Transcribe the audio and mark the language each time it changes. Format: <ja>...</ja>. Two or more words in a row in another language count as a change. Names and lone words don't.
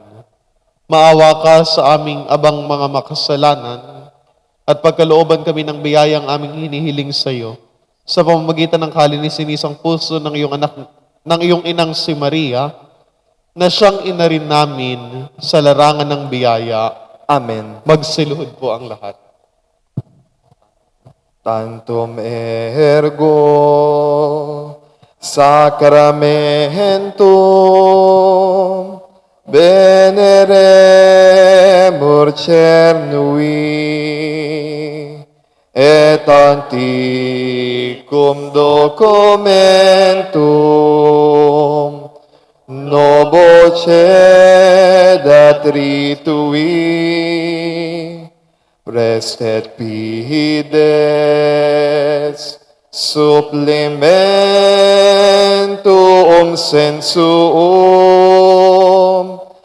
<tl>Maawa ka sa aming abang mga makasalanan at pagkalooban kami ng biyayang aming hinihiling sa iyo sa pamamagitan ng kalinisan-isang puso ng iyong inang si Maria, na siyang ina rin namin sa larangan ng biyaya. Amen. Magsiluhod po ang lahat.</tl> <la>Tantum ergo sacramentum veneremur cernui et anticum documentum novo cedat ritui prestet pides supplementum sensuum</la>